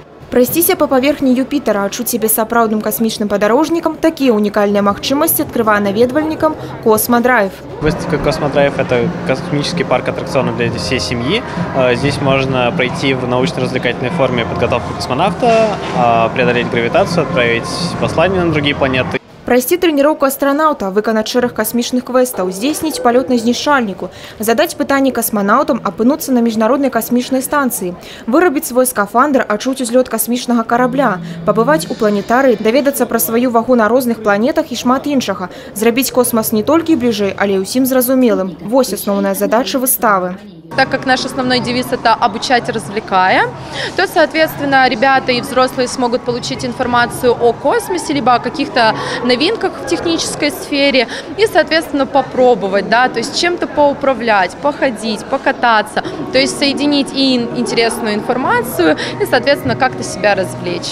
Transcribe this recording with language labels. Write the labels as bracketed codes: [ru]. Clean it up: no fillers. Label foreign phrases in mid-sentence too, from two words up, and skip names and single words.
[uk] Пройстися по поверхні Юпітера, [be] адчуць сябе сапраўдным касмічным падарожнікам, такія унікальныя магчымасці открывае наведвальнікам Космодрайв. [ru] Выставка Космодрайв – это космический парк аттракционов для всей семьи. Здесь можно пройти в научно-развлекательной форме подготовку космонавта, преодолеть гравитацию, отправить послание на другие планеты. [be] Пройсці трэніроўку астранаўта, выканаць шэраг касмічных квестаў, здзейсніць палёт на знішчальніку, задаць пытанні касманаўтам, апынуцца на міжнароднай касмічнай станцыі, вырабіць свой скафандр, адчуць узлёт касмічнага карабля, пабываць у планетарыі, даведацца пра сваю вагу на розных планетах і шмат іншага, зрабіць космас не толькі бліжэй, але і ўсім зразумелым. Вось асноўная задача выставы. [ru] Так как наш основной девиз – это «обучать, развлекая», то, соответственно, ребята и взрослые смогут получить информацию о космосе, либо о каких-то новинках в технической сфере и, соответственно, попробовать, да, то есть чем-то поуправлять, походить, покататься, то есть соединить и интересную информацию и, соответственно, как-то себя развлечь.